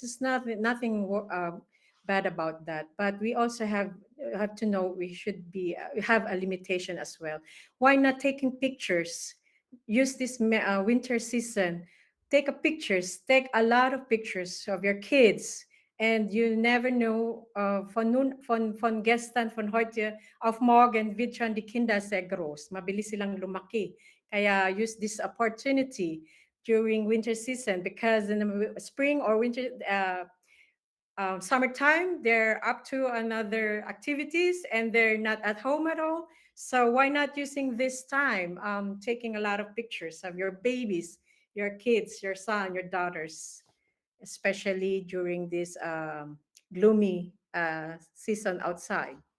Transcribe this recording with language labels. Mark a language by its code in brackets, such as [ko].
[en] It's nothing bad about that. But we also have to know we should be have a limitation as well. Why not taking pictures? Use this winter season. Take a lot of pictures of your kids. And you never know, [de] von gestern, von heute auf morgen wird schon die Kinder sehr groß. [tl] Mabilis silang lumaki. Kaya [en] use this opportunity during winter season, because in the spring or winter, summertime, they're up to another activities and they're not at home at all. So why not using this time, taking a lot of pictures of your babies, your kids, your son, your daughters, especially during this gloomy season outside.